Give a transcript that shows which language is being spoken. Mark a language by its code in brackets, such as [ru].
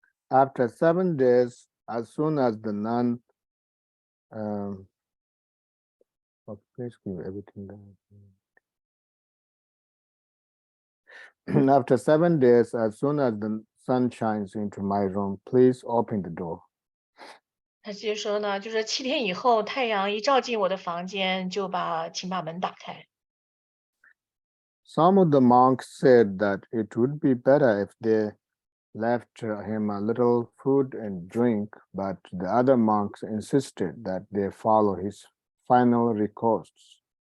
[en] After 7 days, as soon as the nun, please give everything down. After 7 days, as soon as the sun shines into my room, please open the door. [zh] 他接着说呢，就是7天以后，太阳一照进我的房间，请把门打开。 [en] Some of the monks said that it would be better if they left him a little food and drink, but the other monks insisted that they follow his final requests.